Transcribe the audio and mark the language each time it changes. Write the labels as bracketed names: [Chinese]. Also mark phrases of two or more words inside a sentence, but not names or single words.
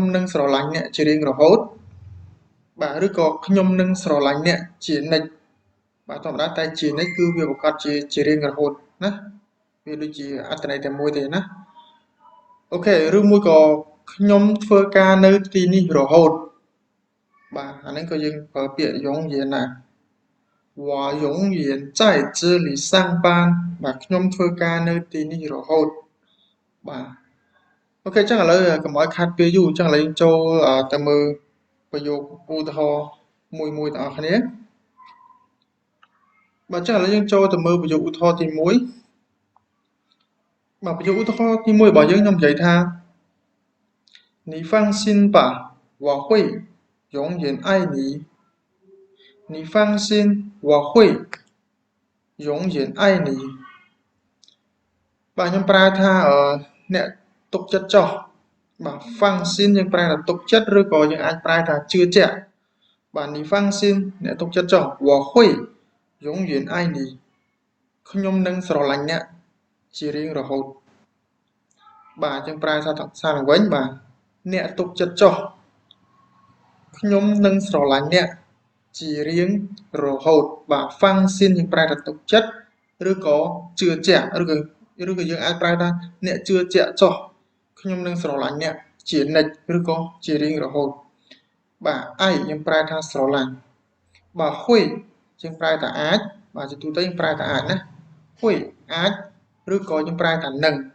[Khmer] នឹងស្រឡាញ់អ្នកជារៀងរហូតបាទឬក៏ខ្ញុំនឹងស្រឡាញ់អ្នកជានិច្ចបាទធម្មតាតែជានិច្ចគឺវាប្រកាសជា រៀងរហូតណាវាដូចជាអត្ថន័យតែមួយទេណាអូខេឬមួយក៏ខ្ញុំធ្វើការនៅទីនេះរហូតបាទអានេះក៏យើងប្រើពាក្យយងយៀនដែរ [Chinese] 我永远在这里上班 [Khmer] បាទខ្ញុំធ្វើការនៅទីនេះរហូតបាទអូខេអញ្ចឹងឥឡូវកុំឲ្យខាត់ពេលយូរអញ្ចឹងឥឡូវយើងចូលទៅមើលប្រយោគឧទាហរណ៍មួយទាំងអស់គ្នា បាទអញ្ចឹងឥឡូវយើងចូលទៅមើលប្រយោគឧទាហរណ៍ទី1បាទប្រយោគឧទាហរណ៍ទី1របស់យើងខ្ញុំនិយាយថា [Chinese] 你放心吧我会永远爱你你放心我会永远爱你 [Khmer] បាទខ្ញុំប្រើថា អ្នកទុកចិត្តចុះបាទហ្វាំងស៊ីនយើងប្រែថាទុកចិត្តឬក៏យើងអាចប្រែថាជឿជាក់បាទ [Chinese] 你放心 [Khmer] អ្នកទុកចិត្តចុះ [Chinese] 我会永远爱 [Khmer] 你ខ្ញុំនឹងស្រឡាញ់អ្នកជារៀងរហូតបាទយើងប្រែសារឡើងវិញបាទអ្នកទុកចិត្តចុះខ្ញុំ នឹងស្រឡាញ់អ្នកជារៀងរហូតបាទហ្វាំងស៊ីនយើងប្រែថាទុកចិត្តឬក៏ជឿជាក់ឬក៏យើងអាចប្រែថាអ្នកជឿជាក់ចុះខ្ញុំនឹងស្រឡាញ់អ្នកជានិច្ចឬក៏ជារៀងរហូតបាទឯយើងប្រែថាស្រឡាញ់បាទហ៊ុយយើងប្រែថាអាចបាទជាទូទៅយើងប្រែថាអាចណាហ៊ុយអាចឬក៏យើងប្រែថានឹង